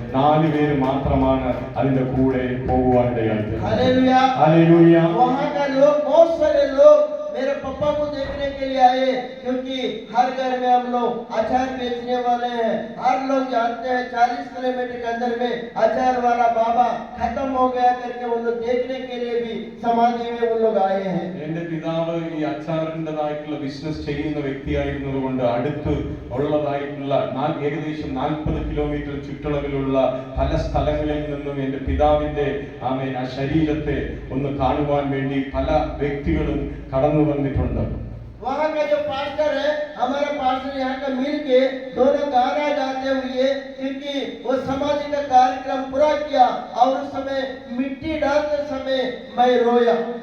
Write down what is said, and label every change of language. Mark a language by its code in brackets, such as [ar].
[ml] 4 പേര് മാത്രമാണ് അതിന്റെ കൂടെ പോകുവാനിടയായി തീർന്നു. [hi] हालेलुया। हालेलुया। वहाँ का लोग, बहुत सारे लोग मेरे पापा को देखने के लिए आए, क्योंकि हर घर में हम लोग अचार बेचने वाले हैं। हर लोग जानते हैं 40 किलोमीटर के अंदर में अचार वाला बाबा खत्म हो गया करके वो लोग देखने के लिए भी समाधि में वो लोग आए हैं। [ml] എന്റെ പിതാവ് ഈ അച്ചാറിൻ്റെതായിട്ടുള്ള ബിസിനസ് ചെയ്യുന്ന വ്യക്തിയായിരുന്നതുകൊണ്ട് അടുത്ത് ഉള്ളതായിട്ടുള്ള ഏകദേശം 40 കിലോമീറ്റർ ചുറ്റളവിലുള്ള പല സ്ഥലങ്ങളിൽ നിന്നും എന്റെ പിതാവിന്റെ ആ ശരീരത്തെ ഒന്ന് കാണുവാൻ വേണ്ടി പല വ്യക്തികളും കടന്നു വന്നിട്ടുണ്ട്. [hi] वहाँ का जो पास्टर है, हमारा पास्टर यहाँ का मिल के दोनों गाना गाते हुए, क्योंकि वो समाधि का कार्यक्रम पूरा किया और उस समय मिट्टी डालते समय मैं रोया।